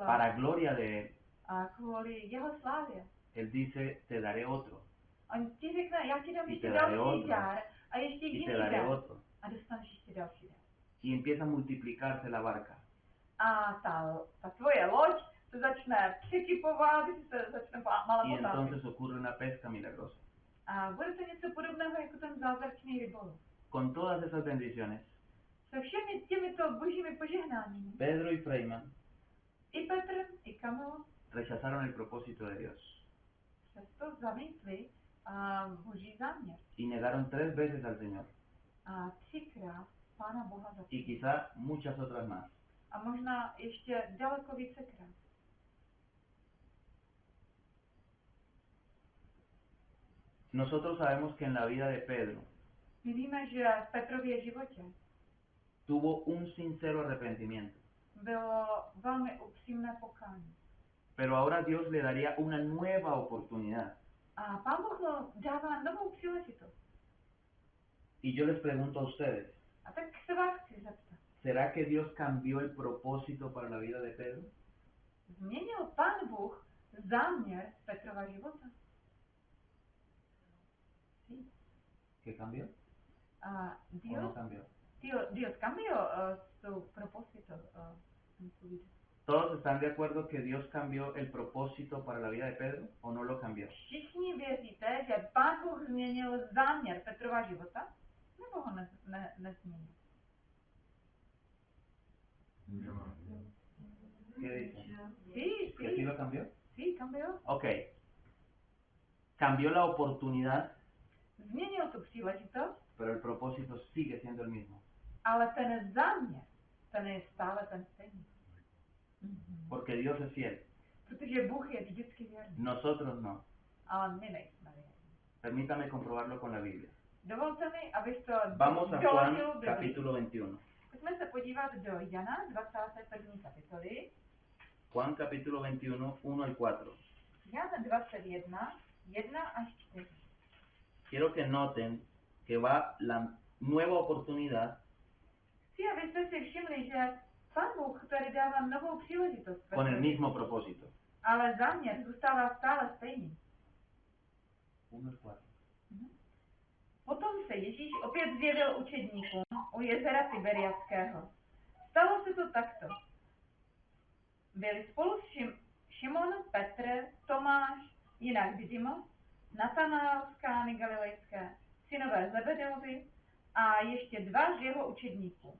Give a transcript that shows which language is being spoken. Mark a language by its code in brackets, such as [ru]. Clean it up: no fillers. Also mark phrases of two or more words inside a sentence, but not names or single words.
[es] para gloria de él, [cs] a kvůli jeho slávě, [es] él dice, te daré otro, [cs] on ti řekne, já ti dám [es] Y [cs] ještě [es] te daré [cs] další [es] otro. [cs] dar a ještě [es] y [cs] jiný [es] te daré [cs] dar [es] otro. [cs] a dostaneš ještě další dar. [es] Y empieza a multiplicarse la barca. [cs] A ta tvoje loď se začne překypovat, se začne [es] Y [cs] malé potápět. [es] entonces ocurre una pesca milagrosa. [cs] A bude to něco podobného jako ten zázračný rybolov. [es] Con todas esas bendiciones, [cs] Se všemi těmito božími požehnáními [es] Pedro y Freiman [cs] i Petr, i Kamil [es] rechazaron el propósito de Dios [cs] přesto zamítli boží záměr. [es] y negaron 3 veces al Señor [cs] A 3krát Pána Boha [es] y [cs] zapomněli. [es] quizá muchas otras más. [cs] A možná ještě daleko vícekrát. [es] Nosotros sabemos que en la vida de Pedro [cs] My víme, že v Petrově životě [es] tuvo un sincero arrepentimiento, [cs] bylo velmi upřímné pokání. [es] pero ahora Dios le daría una nueva oportunidad. [cs] A Pán Bůh mu dává novou příležitost. [es] Y yo les pregunto a ustedes, [cs] A tak se vás chci zeptat. [es] ¿será que Dios cambió el propósito para la vida de Pedro? [cs] Změnil Pán Bůh záměr Petrova života? [es] Sí. ¿Qué cambió [cs] A [es] o no cambió? Dios cambió su propósito en su vida. ¿Todos están de acuerdo que Dios cambió el propósito para la vida de Pedro o no lo cambió? [cs] Všichni věříte, že Pán Bůh změnil záměr Petrova života? Nebo ho nezměnil? [es] ¿Qué dicen? Sí, ¿Que sí lo cambió? Sí, cambió. Ok. Cambió la oportunidad, [cs] Změnil tu příležitost, [es] pero el propósito sigue siendo el mismo. [cs] ale ten záměr, ten je stále ten stejný. [es] Porque Dios es fiel. [cs] Protože Bůh je vždycky věrný, [es] Nosotros no. [cs] ale my nejsme věrní. [es] Permítame comprobarlo con la Biblia. [cs] Dovolte mi, abych to [es] Vamos a [cs] doložil [es] Juan [cs] Biblii. [es] capítulo 21. [cs] Pojďme se podívat do Jana 21. kapitoly. [es] Juan capítulo 21, 1 al 4. [cs] Jan 21, 1 až 4. [es] Quiero que noten que va la nueva oportunidad [cs] Chci, abyste si všimli, že Pán Bůh tady dává novou příležitost. [es] con el mismo propósito. [cs] Ale záměr zůstává stále stejný. [es] 1 al 4. [cs] Potom se Ježíš opět zjevil učedníkům u jezera Tiberiadského. Stalo se to takto. Byli spolu Šimon, Petr, Tomáš, jinak Didymos, Natanael z Kány Galilejské, synové Zebedeovi a ještě 2 z jeho učedníků.